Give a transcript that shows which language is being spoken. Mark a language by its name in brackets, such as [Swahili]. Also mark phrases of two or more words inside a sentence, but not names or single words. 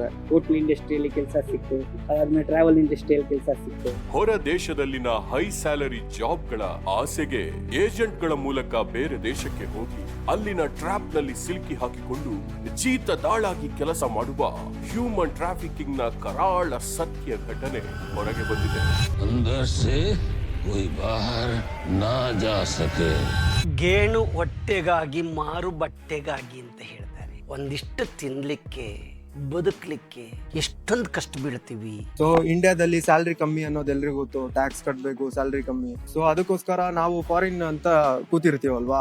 [Kannada] ಹೋಟೆಲ್ ಇಂಡಸ್ಟ್ರಿಯಲ್ಲಿ ಕೆಲಸ ಸಿಕ್ತು, ಅದಾದ್ಮೇಲೆ ಟ್ರಾವೆಲ್ ಇಂಡಸ್ಟ್ರಿಯಲ್ಲಿ ಕೆಲಸ ಸಿಕ್ತು. ಹೊರ ದೇಶದಲ್ಲಿನ [English] high salary [Kannada] ಜಾಬ್ಗಳ ಆಸೆಗೆ ಏಜೆಂಟ್ಗಳ ಮೂಲಕ ಬೇರೆ ದೇಶಕ್ಕೆ ಹೋಗಿ ಅಲ್ಲಿನ ಟ್ರ್ಯಾಪ್ ನಲ್ಲಿ ಸಿಲುಕಿ ಹಾಕಿಕೊಂಡು ಜೀತದಾಳಾಗಿ ಕೆಲಸ ಮಾಡುವ [English] human trafficking [Kannada] ನ ಕರಾಳ ಸತ್ಯ ಘಟನೆ ಹೊರಗೆ ಬಂದಿದೆ. [Hindi] अंदर से कोई बाहर ना जा सके. [Kannada] ಗೇಣು ಹೊಟ್ಟೆಗಾಗಿ ಮಾರು ಬಟ್ಟೆಗಾಗಿ ಅಂತ ಹೇಳ್ತಾರೆ. ಒಂದಿಷ್ಟು ತಿನ್ಲಿಕ್ಕೆ ಬದುಕಲಿಕ್ಕೆ ಎಷ್ಟೊಂದು ಕಷ್ಟ ಬೀಳ್ತೀವಿ. ಸೊ ಇಂಡಿಯಾದಲ್ಲಿ ಸ್ಯಾಲ್ರಿ ಕಮ್ಮಿ ಅನ್ನೋದು ಎಲ್ರಿಗೂ ಗೊತ್ತು, ಟ್ಯಾಕ್ಸ್ ಕಟ್ಟಬೇಕು, ಸ್ಯಾಲ್ರಿ ಕಮ್ಮಿ. ಸೊ ಅದಕ್ಕೋಸ್ಕರ ನಾವು ಫಾರಿನ್ ಅಂತ ಕೂತಿರ್ತೀವಲ್ವಾ.